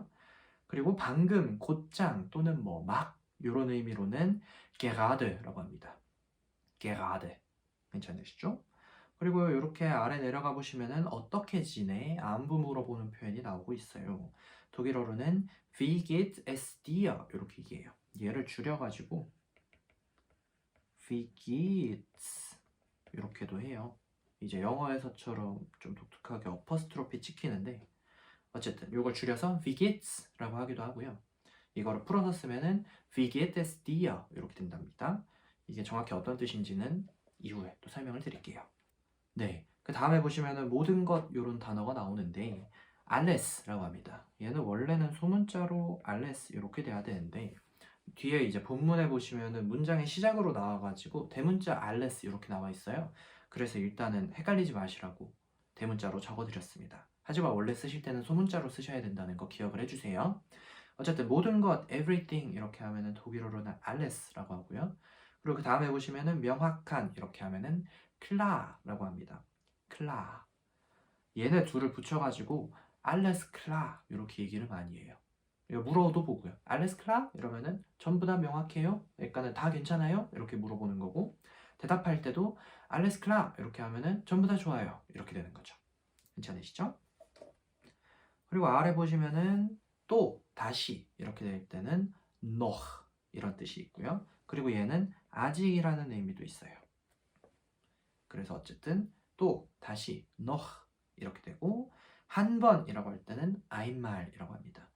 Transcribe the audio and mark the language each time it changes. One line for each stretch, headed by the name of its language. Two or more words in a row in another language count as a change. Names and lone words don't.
Korean: 그리고 방금 곧장 또는 뭐 막 이런 의미로는 gerade라고 합니다. gerade 괜찮으시죠? 그리고 이렇게 아래 내려가 보시면은 어떻게 지내? 안부 물어보는 표현이 나오고 있어요.
German: 독일어로는 Wie geht es dir?
Korean: 이렇게 얘기해요. 얘를 줄여가지고
German: Wie geht's
Korean: 이렇게도 해요. 이제 영어에서처럼 좀 독특하게 어퍼스트로피 찍히는데 어쨌든 이걸 줄여서
German: Wie geht's?
Korean: 라고 하기도 하고요.
German: 이거를 풀어서 쓰면은 Wie geht es dir?
Korean: 이렇게 된답니다. 이게 정확히 어떤 뜻인지는 이후에 또 설명을 드릴게요. 네, 그 다음에 보시면은 모든 것 이런 단어가 나오는데 알레스라고 합니다. 얘는 원래는 소문자로 알레스 이렇게 돼야 되는데 뒤에 이제 본문에 보시면은 문장의 시작으로 나와가지고 대문자 알레스 이렇게 나와 있어요. 그래서 일단은 헷갈리지 마시라고 대문자로 적어드렸습니다. 하지만 원래 쓰실 때는 소문자로 쓰셔야 된다는 거 기억을 해주세요. 어쨌든 모든 것, everything 이렇게 하면은 독일어로는 alles라고 하고요. 그리고 그 다음에 보시면은 명확한 이렇게 하면은 klar라고 합니다. klar. 얘네 둘을 붙여가지고
German: alles klar
Korean: 이렇게 얘기를 많이 해요. 이거 물어도 보고요.
German: alles klar
Korean: 이러면은 전부 다 명확해요? 그러니까는 다 괜찮아요? 이렇게 물어보는 거고 대답할 때도
German: alles klar
Korean: 이렇게 하면은 전부 다 좋아요 이렇게 되는 거죠. 괜찮으시죠? 그리고 아래 보시면은 또 다시 이렇게 될 때는 noch 이런 뜻이 있고요. 그리고 얘는 아직이라는 의미도 있어요. 그래서 어쨌든 또 다시 noch 이렇게 되고 한 번이라고 할 때는 einmal이라고 합니다.